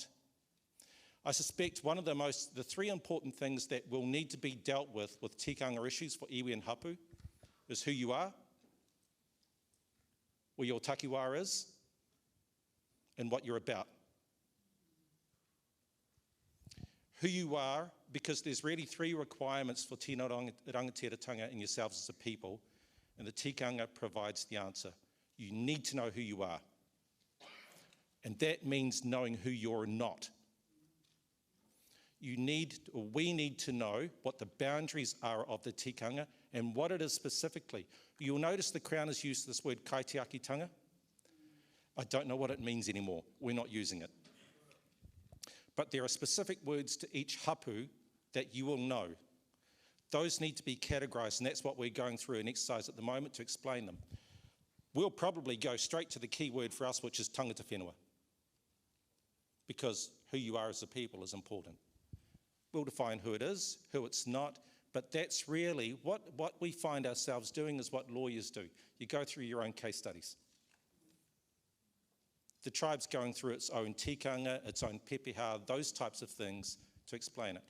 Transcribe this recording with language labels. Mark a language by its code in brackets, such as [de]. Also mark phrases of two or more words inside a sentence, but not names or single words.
[en] I suspect one of the 3 important things that will need to be dealt with tikanga issues for iwi and hapu is who you are, where your takiwā is, and what you're about. Who you are, because there's really 3 requirements for [mi] tino rangatiratanga [en] and yourselves as a people, and the tikanga provides the answer. You need to know who you are. And that means knowing who you're not. we need to know what the boundaries are of the tikanga and what it is specifically. You'll notice the Crown has used this word kaitiakitanga. I don't know what it means anymore. We're not using it. But there are specific words to each hapu that you will know. Those need to be categorised, and that's what we're going through an exercise at the moment to explain them. We'll probably go straight to the key word for us, which is [mi] tangata whenua, [en] because who you are as a people is important. We'll define who it is, who it's not, but that's really what we find ourselves doing is what lawyers do. You go through your own case studies. The tribe's going through its own tikanga, its own pepeha, those types of things to explain it.